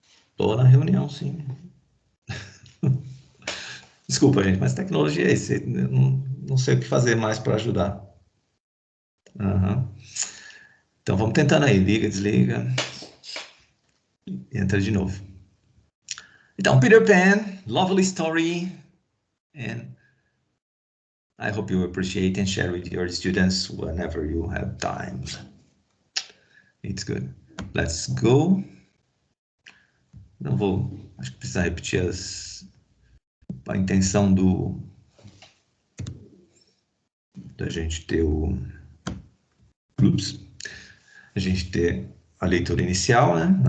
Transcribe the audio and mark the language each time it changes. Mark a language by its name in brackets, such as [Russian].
[Portuguese] Estou na reunião, sim. Desculpa, gente, mas tecnologia é isso. Eu não sei o que fazer mais para ajudar. Uhum. Então vamos tentando aí, liga, desliga, e entra de novo. [English] Então, Peter Pan, lovely story, and I hope you appreciate and share with your students whenever you have time. It's good. Let's go. [Portuguese] Não vou, acho que precisa repetir a intenção da gente ter a gente ter a leitura inicial, né?